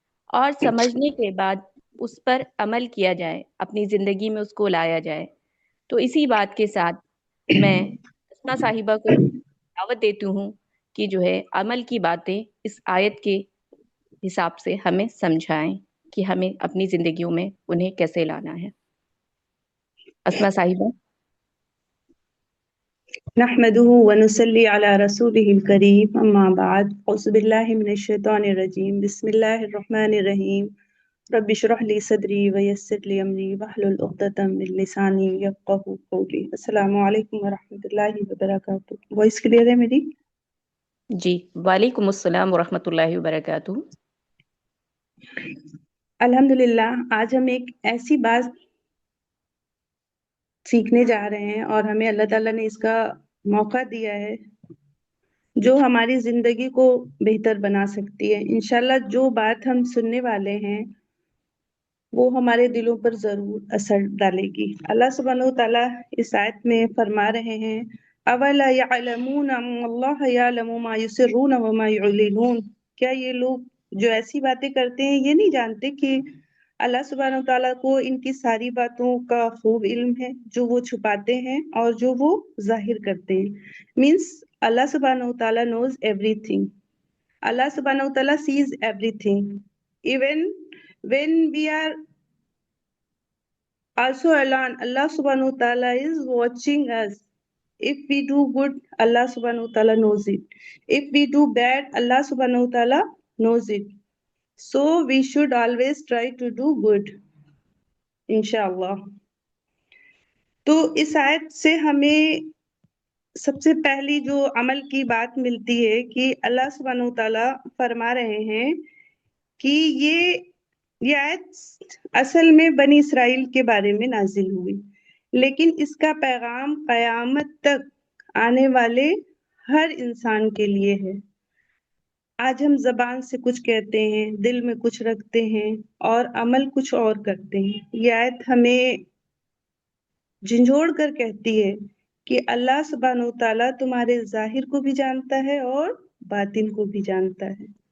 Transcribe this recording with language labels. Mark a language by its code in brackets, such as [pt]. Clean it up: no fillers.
[ur] اور سمجھنے کے بعد اس پر عمل کیا جائے، اپنی زندگی میں اس کو لایا جائے۔ تو اسی بات کے ساتھ میں اسما صاحبہ کو دعوت دیتی ہوں کہ جو ہے عمل کی باتیں اس آیت کے حساب سے ہمیں سمجھائیں کہ ہمیں اپنی زندگیوں میں انہیں کیسے لانا ہے۔ اسما صاحبہ۔ [ar] نحمده ونصلي على رسوله الكريم اما بعد، اعوذ بالله من الشيطان الرجيم، بسم الله الرحمن الرحيم، رب اشرح لي صدري ويسر لي امري واحلل عقدة من لساني يفقهوا قولي۔ السلام علیکم ورحمۃ اللہ وبرکاتہ۔ [ur] وائس کلیئر ہے میری؟ جی، وعلیکم السلام ورحمۃ اللہ وبرکاتہ۔ الحمدللہ، آج ہم ایک ایسی بات سیکھنے جا رہے ہیں اور ہمیں اللہ تعالیٰ نے اس کا موقع دیا ہے جو ہماری زندگی کو بہتر بنا سکتی ہے۔ انشاءاللہ جو بات ہم سننے والے ہیں وہ ہمارے دلوں پر ضرور اثر ڈالے گی۔ اللہ سبحانہ و تعالیٰ اس آیت میں فرما رہے ہیں [ar] اولا یعلمون ان اللہ یعلم ما یسرون وما یعلنون، [ur] کیا یہ لوگ جو ایسی باتیں کرتے ہیں یہ نہیں جانتے کہ اللہ سبحانہ و تعالیٰ کو ان کی ساری باتوں کا خوب علم ہے، جو وہ چھپاتے ہیں اور جو وہ ظاہر کرتے ہیں۔ [en] means [ur] اللہ سبحانہ و تعالیٰ [en] knows everything. Allah subhanahu wa ta'ala sees everything. Even when we are also alone, Allah subhanahu wa ta'ala is watching us. If we do good, Allah subhanahu wa ta'ala knows it. If we do bad, Allah subhanahu wa ta'ala knows it. So we should always try to do good. Inshallah. [ur] تو اس آیت سے ہمیں سب سے پہلی جو عمل کی بات ملتی ہے کہ اللہ سبحانہ و تعالیٰ فرما رہے ہیں کہ یہ آیت اصل میں بنی اسرائیل کے بارے میں نازل ہوئی، لیکن اس کا پیغام قیامت تک آنے والے ہر انسان کے لیے ہے۔ آج ہم زبان سے کچھ کہتے ہیں، دل میں کچھ رکھتے ہیں اور عمل کچھ اور کرتے ہیں۔ یہ آیت ہمیں جھنجھوڑ کر کہتی ہے کہ اللہ سبحانہ و تعالیٰ تمہارے ظاہر کو بھی جانتا ہے اور باطن کو بھی جانتا ہے۔